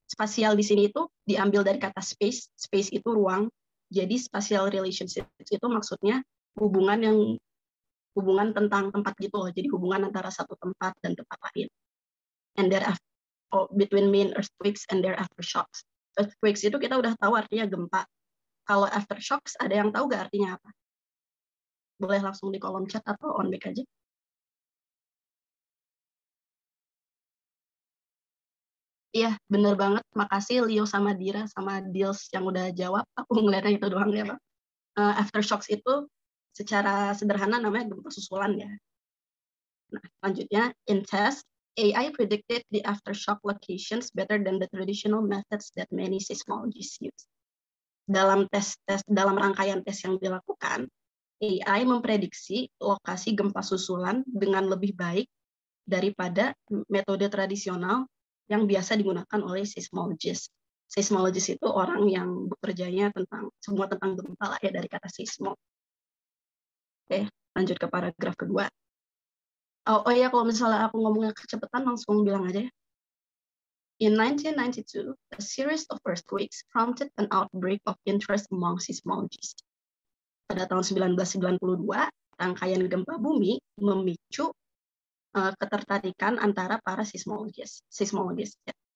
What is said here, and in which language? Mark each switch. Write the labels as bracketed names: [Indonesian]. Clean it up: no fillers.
[Indonesian] Spasial di sini itu diambil dari kata space. Space itu ruang. Jadi spatial relationship itu maksudnya hubungan tentang tempat gitu loh. Jadi hubungan antara satu tempat dan tempat lain. [English] And between main earthquakes and their aftershocks. [Indonesian] Earthquakes itu kita udah tahu artinya gempa. Kalau aftershocks ada yang tahu gak artinya apa? Boleh langsung di kolom chat atau on mic aja. Iya, bener banget. Makasih Leo sama Dira sama Dils yang udah jawab. Aku ngeliatnya itu doang ya, Pak. Aftershocks itu secara sederhana namanya gempa susulan ya. Nah, selanjutnya, [English] in test, AI predicted the aftershock locations better than the traditional methods that many seismologists use. [Indonesian] Dalam rangkaian tes yang dilakukan, AI memprediksi lokasi gempa susulan dengan lebih baik daripada metode tradisional yang biasa digunakan oleh seismologist. Seismologist itu orang yang bekerjanya semua tentang gempa lah ya, dari kata seismo. Oke, lanjut ke paragraf kedua. Oh iya, kalau misalnya aku ngomongnya kecepatan langsung bilang aja ya. [English] In 1992, a series of earthquakes prompted an outbreak of interest among seismologists. [Indonesian] Pada tahun 1992, rangkaian gempa bumi memicu ketertarikan antara para seismologis. Ya.